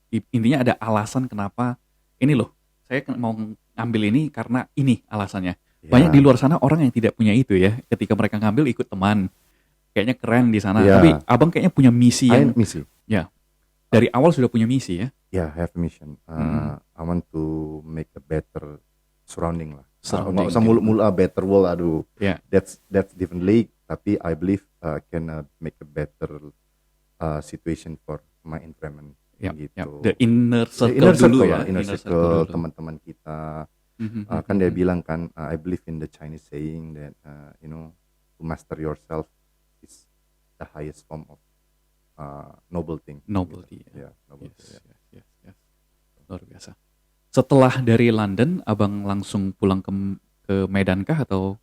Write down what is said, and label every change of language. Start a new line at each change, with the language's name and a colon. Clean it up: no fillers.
Indonesian: Intinya ada alasan kenapa ini loh. Saya mau ngambil ini karena ini alasannya. Banyak di luar sana orang yang tidak punya itu ya. Ketika mereka ngambil ikut teman. kayaknya keren di sana.
English: Yeah.
Indonesian: Tapi abang kayaknya punya misi yang misi. ya dari awal sudah punya misi ya.
English: Yeah, I have a mission. I want to make a better surrounding lah.
Indonesian: Nggak usah mulu-mulu
English: better world,
Indonesian: aduh.
English: Yeah. That's different league.
Indonesian: Tapi
English: I believe can make a better situation for my environment.
Indonesian: Gitu.
English: The inner circle
Indonesian: dulu ya. Inner circle teman-teman kita. Kan dia bilang kan,
English: I believe in the Chinese saying that to master yourself is the highest form of noble thing. Nobility.
Indonesian: Gitu. Nobility.
English: Yes.
Indonesian: Luar biasa. Setelah dari London, abang langsung pulang ke Medan kah atau